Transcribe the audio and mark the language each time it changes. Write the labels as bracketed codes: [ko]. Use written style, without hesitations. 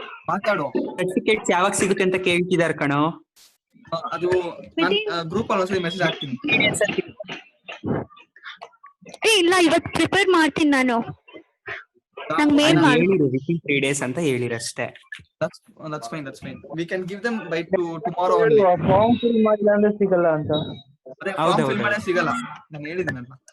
[kn] Certificates ಯಾವಾಗ ಸಿಗುತ್ತೆ ಅಂತ ಕೇಳ್ತಿದಾರ ಕಣೋ. ಅದು ಗ್ರೂಪ್ ಅಲ್ಲಿ ಒಂದ್ಸರಿ ಮೆಸೇಜ್ ಹಾಕ್ತೀನಿ. ಇಲ್ಲ, ಇವತ್ತು ಪ್ರಿಪೇರ್ ಮಾಡ್ತೀನಿ ನಾನು. ನಂಗೆ ಮೇಲ್ ಮಾಡಿ. ಹೇಳಿರು [en] within 3 days [kn] ಅಂತ ಹೇಳಿರಷ್ಟೇ. [en] That's fine. We can give them by tomorrow only. [kn] Form fill ಮಾಡಿಲ್ಲ ಅಂದ್ರೆ ಸಿಗಲ್ಲ ಅಂತ. ಅದೇ ಫಾರ್ಮ್ ಫಿಲ್ ಮಾಡೇ ಸಿಗಲ್ಲ, ನಾನು ಹೇಳಿದ್ದೀನಲ್ಲ.